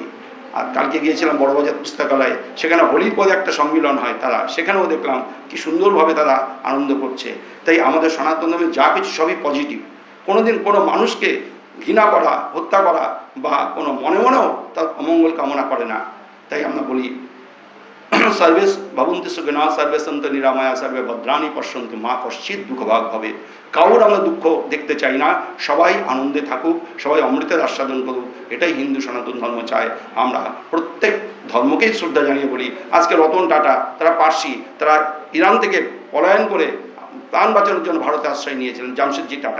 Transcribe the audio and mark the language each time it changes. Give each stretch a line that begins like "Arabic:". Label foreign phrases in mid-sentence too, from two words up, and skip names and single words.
Bangla: আর কালকে গিয়েছিলাম বড়বাজার পুস্তকালয়ে, সেখানে হোলির পরে একটা সম্মিলন হয়, তারা সেখানেও দেখলাম কি সুন্দরভাবে তারা আনন্দ করছে। তাই আমাদের সনাতন ধর্মে যা কিছু সবই পজিটিভ। কোনোদিন কোনো মানুষকে ঘৃণা করা, হত্যা করা বা কোনো মনে মনেও তার অমঙ্গল কামনা করে না। তাই আমরা বলি
Sanskrit: सर्वेश भवन्ति सुखिनः सर्वे सन्तु निरामया सर्वे भद्राणि पश्यन्तु मा कश्चित् दुःखभाग् भवेत्।
Bangla: কারোর আমরা দুঃখ দেখতে চাই না, সবাই আনন্দে থাকুক, সবাই অমৃতের আস্বাদন করুক, এটাই হিন্দু সনাতন ধর্ম চায়। আমরা প্রত্যেক ধর্মকেই শ্রদ্ধা জানিয়ে বলি। আজকে রতন টাটা, তারা পার্সি, তারা ইরান থেকে পলায়ন করে প্রাণ বাঁচানোর জন্য ভারতে আশ্রয় নিয়েছিলেন, জামশেদজি টাটা।